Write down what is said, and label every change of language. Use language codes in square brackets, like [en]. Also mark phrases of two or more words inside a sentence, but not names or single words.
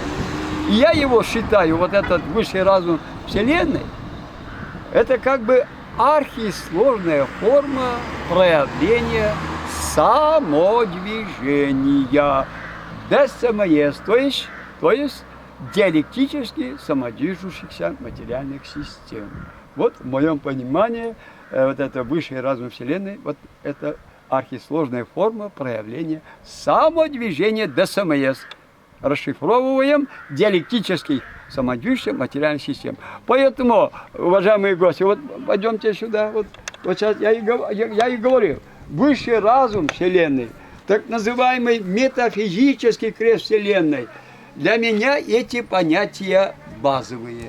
[ru] И я его считаю, вот этот высший разум Вселенной, это как бы архисложная форма проявления самодвижения, ДСМС, то есть диалектически самодвижущихся материальных систем. Вот в моем понимании вот это высший разум Вселенной, вот это архисложная форма проявления самодвижения ДСМС. Расшифровываем диалектических самодвижущих материальных систем. Поэтому, уважаемые гости, вот пойдемте сюда, вот сейчас я и говорю, высший разум Вселенной, так называемый метафизический крест Вселенной, для меня эти понятия базовые.